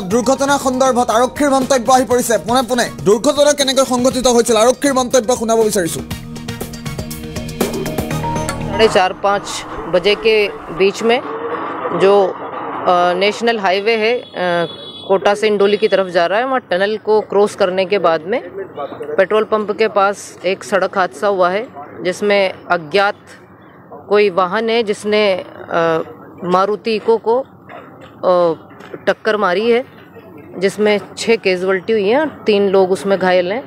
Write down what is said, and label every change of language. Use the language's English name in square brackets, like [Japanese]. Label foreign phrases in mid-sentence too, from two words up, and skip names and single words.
[Assamese] দুৰ্ঘটনা সন্দৰ্ভত আৰক্ষীৰ মন্তব্য আহি পৰিছে। পোনে পোনে দুৰ্ঘটনা কেনেকৈ সংঘটিত হৈছিল আৰক্ষীৰ মন্তব্য শুনাব বিচাৰিছো। [Hindi] 4:30-5 बजे के बीच में जो [English] national highway [Hindi] है कोटा से इंडोली की तरफ जा रहा है, वहाँ टनल को क्रॉस करने के बाद में पेट्रोल पंप के पास एक सड़क हादसा हुआ है, जिसमें अज्ञात कोई वाहन है जिसने मारुति इको को टक्कर मारी है, जिसमें 6 कैजुअल्टी हुई हैं और 3 लोग उसमें घायल हैं।